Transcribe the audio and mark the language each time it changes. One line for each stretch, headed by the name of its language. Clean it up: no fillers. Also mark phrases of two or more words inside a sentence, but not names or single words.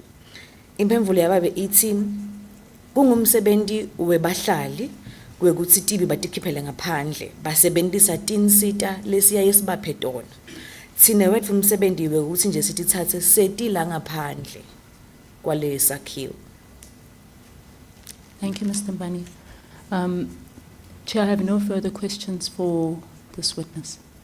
Swati: Impemvulo yababe ithi kungumsebenzi webahlali kwekuthi tibi batikhiphele ngaphandle basebenzisa tinsita lesiyaye sibaphe tona. Thina wethu umsebenzi wekuthi nje sitithathe setila ngaphandle kwale sakhiwo.
English: Thank you, Mr. Mbani. Chair, I have no further questions for this witness.